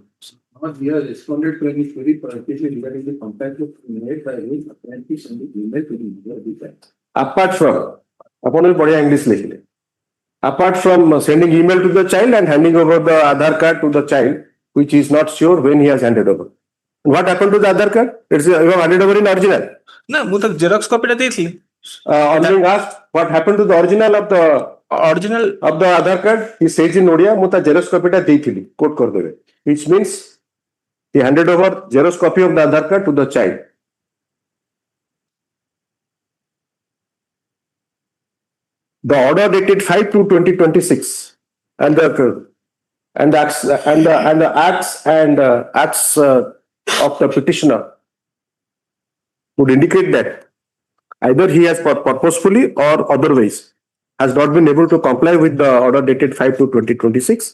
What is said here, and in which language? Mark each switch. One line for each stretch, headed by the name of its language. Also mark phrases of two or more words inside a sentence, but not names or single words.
English: We have responded to any query particularly regarding the contact made by any apparently sending email to the mother. Apart from, upon
Hindi: बढ़िया English लिखले.
English: Apart from sending email to the child and handing over the Aadhaar card to the child, which is not sure when he has handed over. What happened to the Aadhaar card? You have handed over in original. No,
Odia: ମୁଁ ତ
English: xerox copy
Odia: ଟା ଦେଇଥିଲି.
English: On being asked what happened to the original of the Aadhaar card, he says in Odia,
Odia: ମୁଁ ତା
English: xerox copy
Odia: ଟା ଦେଇଥିଲି. Quote କରିଦେବେ.
English: Which means he handed over xerox copy of the Aadhaar card to the child. The order dated 5/2/2026 and the acts of the petitioner would indicate that either he has purposefully or otherwise has not been able to comply with the order dated 5/2/2026.